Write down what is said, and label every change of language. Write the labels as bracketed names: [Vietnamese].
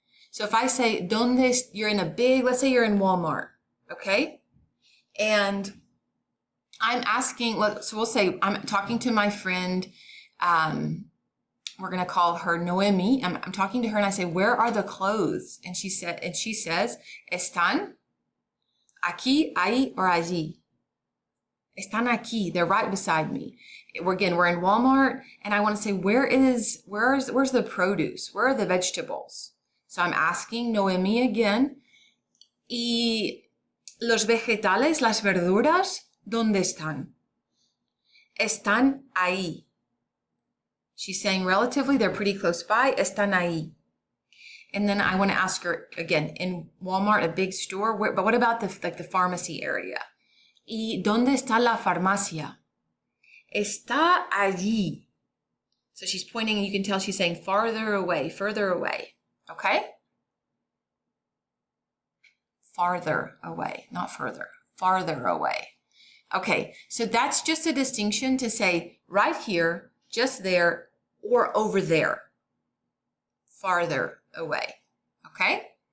[English] So if I say, ¿dónde? You're in a big, let's say you're in Walmart, okay? And I'm asking, so we'll say I'm talking to my friend, we're going to call her Noemi. I'm talking to her and I say, where are the clothes? And she says, [Spanish] ¿están aquí, ahí, or allí? Están aquí. [English] They're right beside me. We're in Walmart, and I want to say, where's the produce? Where are the vegetables? So I'm asking Noemi again. [Spanish] ¿Y los vegetales, las verduras, dónde están? Están ahí. [English] She's saying relatively, they're pretty close by. [Spanish] Están ahí. [English] And then I want to ask her again, in Walmart, a big store, but what about the pharmacy area? [Spanish] ¿Y dónde está la farmacia? Está allí. [English] So she's pointing, and you can tell she's saying farther away, okay? Farther away, not further, farther away. Okay, so that's just a distinction to say right here, just there, or over there, farther away, okay?